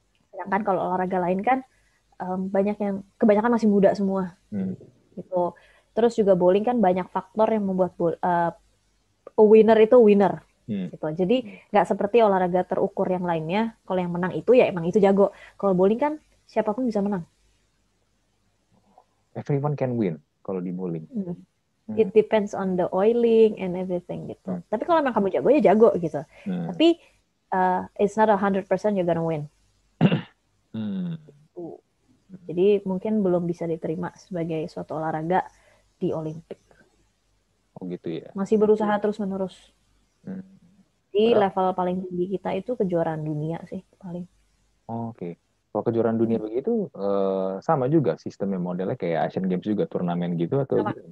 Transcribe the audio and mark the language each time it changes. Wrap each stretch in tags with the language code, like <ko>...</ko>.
<id>Sedangkan kalau olahraga lain kan kebanyakan masih muda semua. Gitu. Terus juga bowling kan banyak faktor yang membuat winner itu winner. Gitu. Jadi nggak seperti olahraga terukur yang lainnya. Kalau yang menang itu ya emang itu jago. Kalau bowling kan siapapun bisa menang.</id> <en>Everyone can win</en> <id>kalau di bowling.</id> <en>It depends on the oiling and everything</en> <id>gitu. Tapi kalau emang kamu jago ya jago gitu.</id> <en>Tapi it's not 100% you're gonna win.</en> <id>Jadi mungkin belum bisa diterima sebagai suatu olahraga di Olimpik. Oh gitu ya. Masih berusaha terus-menerus. Di level paling tinggi kita itu kejuaraan dunia sih paling. Oke. Kalau kejuaraan dunia begitu sama juga sistemnya, modelnya kayak Asian Games juga, turnamen gitu atau?</id>